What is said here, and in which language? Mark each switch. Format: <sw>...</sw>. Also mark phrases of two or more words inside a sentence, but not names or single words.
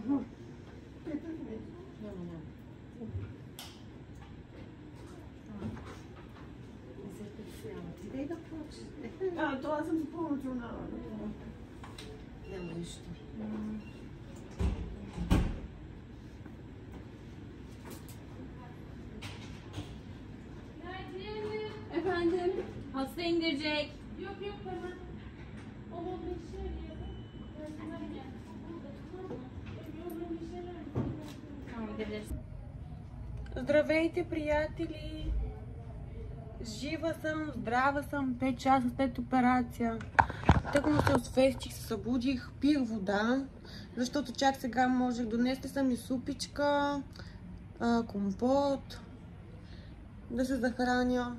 <bg>Дай да почне. Това съм си по-национална. Няма нищо.</bg> <tr>Efendim, hasta indirecek. Yok hemen. Ama bir şey Tamam, gidebiliriz.</tr> <bg>Здравейте, приятели! Жива съм, здрава съм, 5 часа след операция. Тъкмо се освестих, се събудих, пих вода, защото чак сега можех. Донесли съм и супичка, компот, да се захраня.</bg>